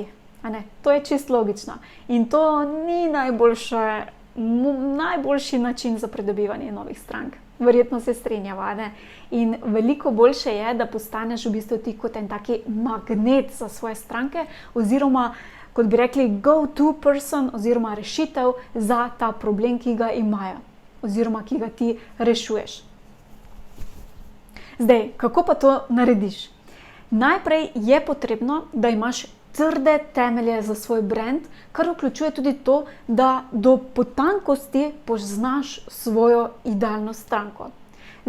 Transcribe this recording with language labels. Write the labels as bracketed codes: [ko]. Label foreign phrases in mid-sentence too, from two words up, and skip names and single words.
[sl] A ne? To je čisto logično. In to ni najboljši način za pridobivanje novih strank. Verjetno se strinjava, ne? In veliko boljše je, da postaneš v bistvu ti kot en taki magnet za svoje stranke oziroma, kot bi rekli, [en] go-to person [sl] oziroma rešitev za ta problem, ki ga imajo oziroma ki ga ti rešuješ. Zdaj, kako pa to narediš? Najprej je potrebno, da imaš trde temelje za svoj brand, kar vključuje tudi to, da do potankosti poznaš svojo idealno stranko.